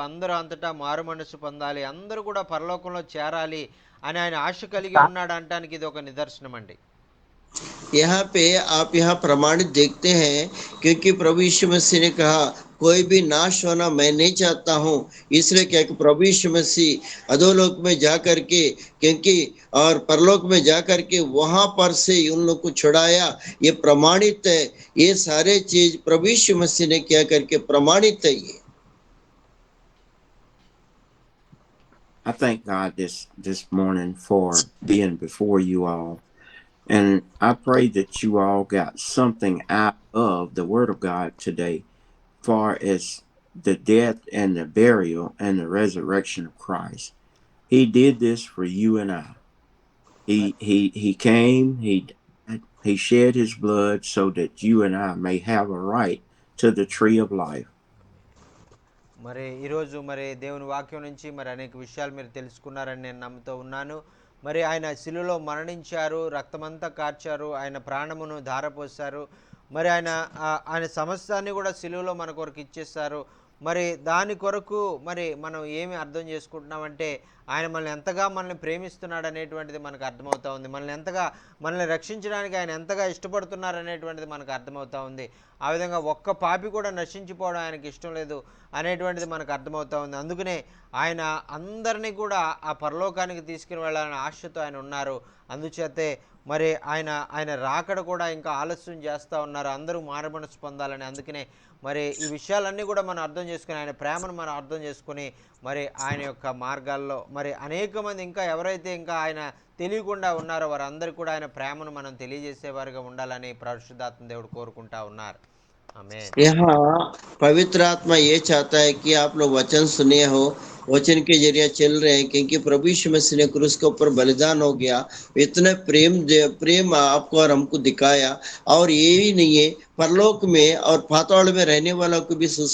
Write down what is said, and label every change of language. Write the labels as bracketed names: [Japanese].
[Telugu] అందరూ అంతటా మారు మనసు పొందాలి, అందరూ కూడా పరలోకంలో చేరాలి అని ఆయన ఆశ కలిగి ఉన్నాడు అనడానికి ఇది ఒక నిదర్శనం అండి. [Hindi] यहाँ पे आप यहाँ प्रमाणित देखते हैं, क्योंकि प्रभु यीशु मसीह ने कहा कोई भी नाश होना मैं नहीं चाहता हूँ। इसलिए क्या कि प्रभु यीशु मसीह अधोलोक में जा करके, क्योंकि और परलोक में जा करके वहां पर से उन लोग को छुड़ाया, ये प्रमाणित है। ये सारे चीज प्रभु यीशु मसीह ने क्या करके प्रमाणित है। ये [English] I thank God this morning for being before you all. And I pray that you all got something out of the Word of God today, far as the death and the burial and the resurrection of Christ. He did this for you and I. He came, he shed his blood so that you and I may have a right to the tree of life. [Telugu] మరి ఈరోజు మరి దేవుని వాక్యం నుంచి మరి అనేక విషయాలు మీరు తెలుసుకున్నారని నేను నమ్ముతూ ఉన్నాను. మరి ఆయన శిలువలో మరణించారు, రక్తమంతా కార్చారు, ఆయన ప్రాణమును ధారపోశారు. మరి ఆయన సమస్తాన్ని కూడా శిలువలో మన కొరకు ఇచ్చేస్తారు. మరి దాని కొరకు మరి మనం ఏమి అర్థం చేసుకుంటున్నామంటే ఆయన మనల్ని ఎంతగా మనల్ని ప్రేమిస్తున్నాడు అనేటువంటిది మనకు అర్థమవుతా ఉంది. మనల్ని రక్షించడానికి ఆయన ఎంతగా ఇష్టపడుతున్నారు అనేటువంటిది మనకు అర్థమవుతా ఉంది. ఆ విధంగా ఒక్క పాపి కూడా నశించిపోవడం ఆయనకి ఇష్టం లేదు అనేటువంటిది మనకు అర్థమవుతా ఉంది. అందుకనే ఆయన అందరినీ కూడా ఆ పరలోకానికి తీసుకుని వెళ్ళాలనే ఆశతో ఆయన ఉన్నారు. అందుచేతే మరి ఆయన రాకడ కూడా ఇంకా ఆలస్యం చేస్తూ ఉన్నారు, అందరూ మారుమనసు పొందాలని. అందుకనే మరి ఈ విషయాలన్నీ కూడా మనం అర్థం చేసుకుని, ఆయన ప్రేమను మనం అర్థం చేసుకుని మరి ఆయన యొక్క మార్గాల్లో మరి అనేక మంది ఇంకా ఎవరైతే ఇంకా ఆయన తెలియకుండా ఉన్నారో వారందరికీ కూడా ఆయన ప్రేమను మనం తెలియజేసేవారుగా ఉండాలని పరిశుద్ధాత్మ దేవుడు కోరుకుంటా ఉన్నారు. ఆమేన్. [Hindi] यहाँ पवित्र आत्मा ये चाहता है कि आप लोग वचन सुने हो, वचन के जरिए चल रहे हैं, क्योंकि प्रभु यीशु मसीह ने क्रूस के ऊपर बलिदान हो गया, इतना प्रेम आपको और हमको दिखाया। और ये ही नहीं है, परलोक में और पाताल में रहने वालों को भी